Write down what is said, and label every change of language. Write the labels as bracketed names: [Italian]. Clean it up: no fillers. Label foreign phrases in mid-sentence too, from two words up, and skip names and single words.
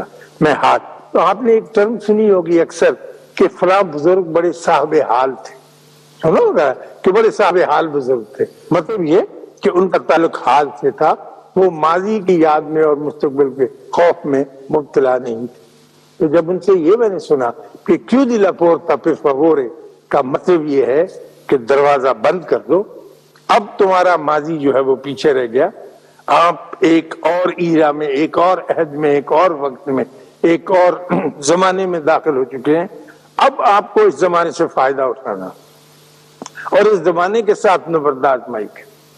[Urdu] میں ہاتھ، تو آپ نے ایک ٹرم سنی ہوگی اکثر کہ فلاں بزرگ بڑے صاحب حال تھے، سنا ہوگا کہ بڑے صاحب حال بزرگ تھے. مطلب یہ کہ ان کا تعلق حال سے تھا، وہ ماضی کی یاد میں اور مستقبل کے خوف میں مبتلا نہیں تھے. تو جب ان سے یہ میں نے سنا کہ [Italian] chiudi la porta per favore [Urdu] کا مطلب یہ ہے کہ دروازہ بند کر دو، اب تمہارا ماضی جو ہے وہ پیچھے رہ گیا، آپ ایک اور ایرا میں، ایک اور عہد میں، ایک اور وقت میں، ایک اور زمانے میں داخل ہو چکے ہیں. اب آپ کو اس زمانے سے فائدہ اٹھانا اور اس زمانے کے ساتھ نبردات مائی کے.